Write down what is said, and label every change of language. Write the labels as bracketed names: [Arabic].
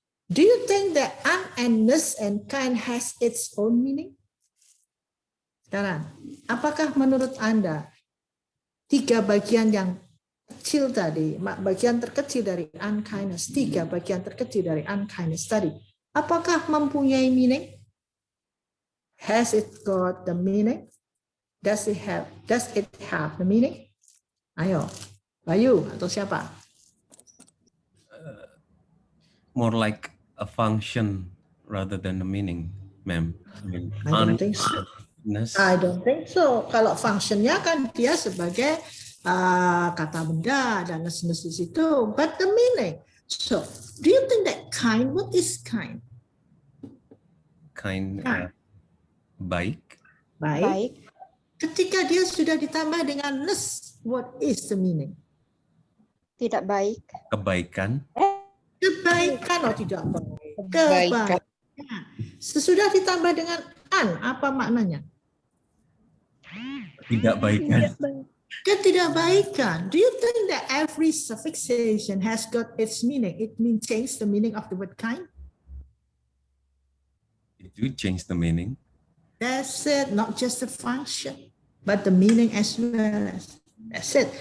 [English] Do you think that unkindness and kind has its own meaning? [Indonesian] Sekarang, apakah menurut Anda 3 bagian yang kecil tadi, bagian terkecil dari unkindness, 3 bagian terkecil dari unkindness tadi, apakah mempunyai meaning? [English] Has it got the meaning? Does it have the meaning? [Indonesian] Ayo, Bayu atau siapa? [English] More like a function rather than a meaning, ma'am. I mean, I don't think so. unkindness. I don't think so. [Indonesian] Kalau functionnya kan dia sebagai kata benda dan ness di situ, [English] but the meaning. So, do you think that kind? What is kind? [Indonesian] Kind, baik. Baik. Baik. Ketika dia sudah ditambah dengan ness, [English] what is the meaning? [Indonesian] Tidak baik. Kebaikan. Kebaikan, oh tidak baik. Kebaikan. Sesudah ditambah dengan an, apa maknanya? Tidak baikan. Ketidakbaikan. [English] Do you think that every suffixation has got its meaning? It means change the meaning of the word kind? It do change the meaning. That's it. Not just the function, but the meaning as well as. That's it.